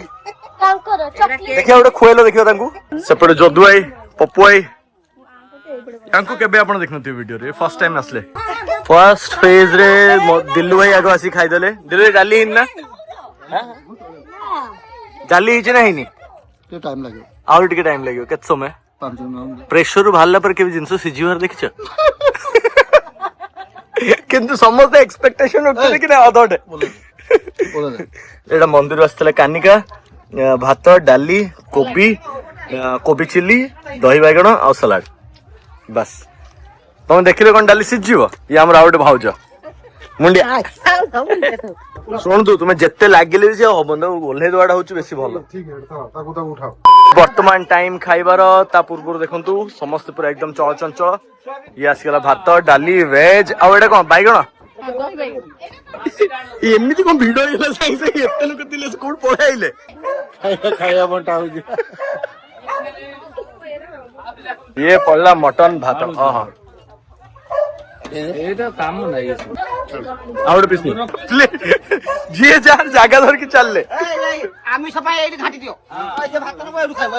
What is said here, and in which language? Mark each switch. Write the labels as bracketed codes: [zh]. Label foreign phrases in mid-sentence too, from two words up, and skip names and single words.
[or] ଦେଖିବା ଗୋଟେ ଖୁଆଇଲ, ଦେଖିବା ତାଙ୍କୁ। ସେପଟେ ଯଦୁ ଭାଇ, ପପୁ ଭାଇ, ତାଙ୍କୁ କେବେ ଆପଣ ଦେଖିନଥିବେ ଭିଡିଓରେ, [en] first time [or] ଆସିଲେ। [en] first phase [or] ରେ ଦିଲ୍ଲୁ ଭାଇ ଆଗ ଆସି ଖାଇଦେଲେ। ଦିଲ୍ଲୁ ଭାଇ ଡାଲି ହେଇନି ନା? ଡାଲି ହେଇଛି ନା ହେଇନି? [hi] टाइम लगे [or] ଆହୁରି ଟିକେ ଟାଇମ ଲାଗିବ। କେତେ ସମୟ? [hi] 5 मिनट [or] ପ୍ରେସରରୁ ବାହାରିଲା ପରେ କେବେ ଜିନିଷ ସିଝିବାର ଦେଖିଛ? କିନ୍ତୁ ସମସ୍ତେ ଏକ୍ସପେକ୍ଟେସନ ରଖୁଛନ୍ତି କି ନା ଅଧଘଣ୍ଟେ। ଏଇଟା ମନ୍ଦିର ଆସିଥିଲା କାନିକା, ଭାତ, ଡାଲି, କୋବି ଚିଲି, ଦହି ବାଇଗଣ ଆଉ ସାଲାଡ। ବାସ୍। ତମେ ଦେଖିଲେ କଣ ଡାଲି ସିଝିବ? ଇଏ ଆମର ଆଉ ଗୋଟେ ଭାଉଜ ମୁଣ୍ଡିଆ। ଶୁଣନ୍ତୁ, ତୁମେ ଯେତେ ଲାଗିଲେ ବି ସେ ହବନି, ଓହ୍ଲେଇ ଦେବାଟା ହଉଛି ବେଶୀ ଭଲ। [hi] ठीक है [or] ତାକୁ ତାକୁ [hi] उठाओ। [or] ବର୍ତ୍ତମାନ ଟାଇମ ଖାଇବାର, ତା ପୂର୍ବରୁ ଦେଖନ୍ତୁ ସମସ୍ତେ ପୁରା ଏକଦମ ଚଳଚଞ୍ଚଳ। ଇଏ ଆସିଗଲା ଭାତ, ଡାଲି, ଭେଜ, ଆଉ ଏଇଟା କଣ ବାଇଗଣ। ଏମିତି କଣ ଭିଡ ହେଇଗଲା ସାଙ୍ଗେ ସାଙ୍ଗେ? ଏତେ ଲୋକ ଥିଲେ କୋଉଠି ପଳେଇଲେ? [hi] खाया बंटा हो गया। [or] ଇଏ ପଡିଲା ମଟନ ଭାତ। ହଁ ଆଉ ଗୋଟେ ପିସ୍ ଯିଏ ଯାହାର ଜାଗା ଧରିକି ଚାଲିଲେ। आमिष ପାଇଁ ଏଇଠି ଘାଟି ଦିଅ। ଭାତ ନବ ଏଇଠୁ ଖାଇବ।